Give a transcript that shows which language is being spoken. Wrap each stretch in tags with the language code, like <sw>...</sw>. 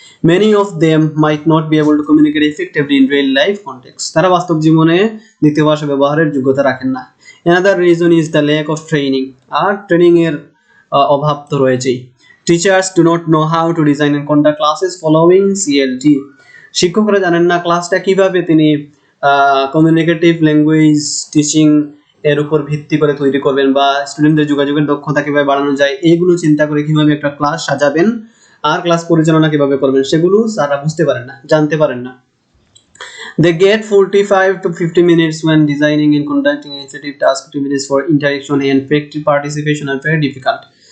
<en>Many of them might not be able to communicate effectively in real life context.</en> <bn>তারা বাস্তব জীবনে দ্বিতীয় ভাষা ব্যবহারের যোগ্যতা রাখেন না।</bn> <en>Another reason is the lack of training.</en> <bn>আর training এর অভাব তো রয়েছেই।</bn> <en>Teachers do not know how to design and conduct classes following CLT.</en> <bn>শিক্ষকরা জানেন না ক্লাসটা কিভাবে তিনি কমিউনিকেটিভ ল্যাঙ্গুয়েজ টিচিং এর উপর ভিত্তি করে তৈরি করবেন, বা স্টুডেন্টদের যোগাযোগের দক্ষতা কিভাবে বাড়ানো যায় এইগুলো চিন্তা করে কিভাবে একটা ক্লাস সাজাবেন আর ক্লাস পরিচালনা কিভাবে করবেন সেগুলো স্যাররা বুঝতে পারেন না, জানতে পারেন না।</bn> <en>They get 45 to 50 minutes when designing and conducting initiative task activities for interaction and effective participation are very difficult.</en>